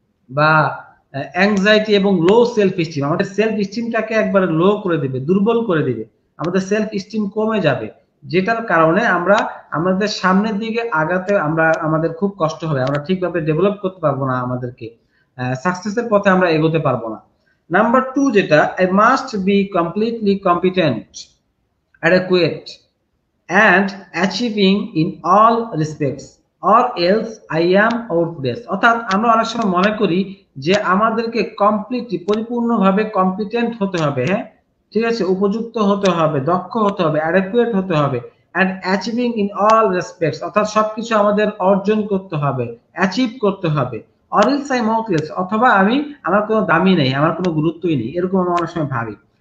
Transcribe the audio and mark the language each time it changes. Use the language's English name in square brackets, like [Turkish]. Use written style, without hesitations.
[Bangla] বা অ্যাংজাইটি এবং লো self steam, আমাদের সেলফ স্টিমটাকে একবারে লো করে দিবে, দুর্বল করে দিবে, আমাদের সেলফ স্টিম কমে যাবে, যেটার কারণে আমরা আমাদের সামনের দিকে আগাতে আমাদের খুব কষ্ট হবে, আমরা ঠিকভাবে ডেভেলপ করতে পারবো না, আমাদেরকে সাকসেসের পথে আমরা এগোতে পারবো না। নাম্বার 2 যেটা, [English] I must be completely competent, adequate and achieving in all respects or else I am outless। [Bangla] অর্থাৎ আমরা অনেক সময় মনে করি যে আমাদেরকে কমপ্লিটলি পরিপূর্ণভাবে কম্পিটেন্ট হতে হবে, হ্যাঁ ঠিক আছে, উপযুক্ত হতে হবে, দক্ষ হতে হবে, অ্যাডেকুয়েট হতে হবে, [English] and achieving in all respects [Bangla] অর্থাৎ সবকিছু আমাদের অর্জন করতে হবে, অ্যাচিভ করতে হবে, [English] or else I am outless [Bangla] অথবা আমার কোনো দামই নেই, আমার কোনো গুরুত্বই নেই, এরকম আমরা অনেক সময় ভাবি।